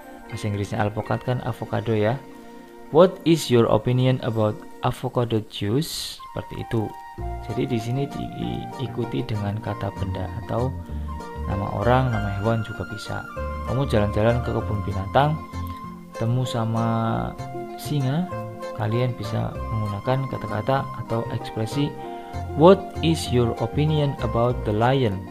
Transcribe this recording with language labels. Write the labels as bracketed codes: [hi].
[id] Bahasa Inggrisnya alpukat kan avocado ya. [en] What is your opinion about avocado juice? [id] Seperti itu. Jadi di sini diikuti dengan kata benda atau nama orang, nama hewan juga bisa. Kamu jalan-jalan ke kebun binatang, temu sama singa, kalian bisa menggunakan kata-kata atau ekspresi [en] what is your opinion about the lion?